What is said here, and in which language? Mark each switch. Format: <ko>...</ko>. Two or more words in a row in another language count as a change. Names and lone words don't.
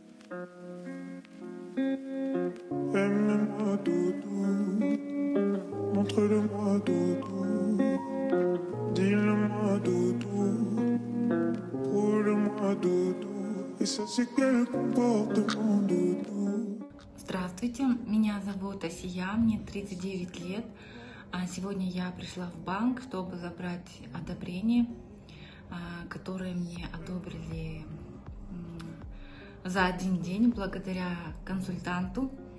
<fr>Aime-moi doudou, montre-le-moi doudou, dis-le-moi doudou, roule-moi doudou, et ça c'est quel comportement doudou.</fr> <ru>Здравствуйте, меня зовут Асия, мне 39 лет. Сегодня я пришла в банк, чтобы забрать одобрение, которое мне одобрили за один день благодаря консультанту.</ru>